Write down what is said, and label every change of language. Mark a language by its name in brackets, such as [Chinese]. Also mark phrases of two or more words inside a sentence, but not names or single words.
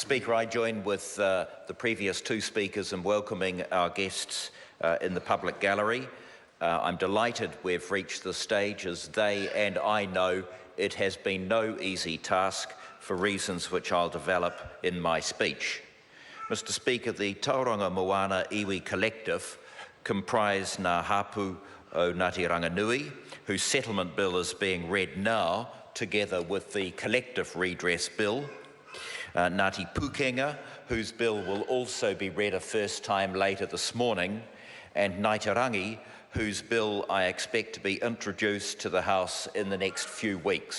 [English] Speaker, I join with the previous two speakers in welcoming our guests in the public gallery. I'm delighted we've reached this stage, as they and I know it has been no easy task for reasons which I'll develop in my speech. Mr. Speaker, the Tauranga Moana Iwi collective comprise Ngā Hapū o Ngāti Ranginui, whose settlement bill is being read now, together with the collective redress bill, Ngāti Pūkenga, whose bill will also be read a first time later this morning, and Ngāti Rangi, whose bill I expect to be introduced to the House in the next few weeks.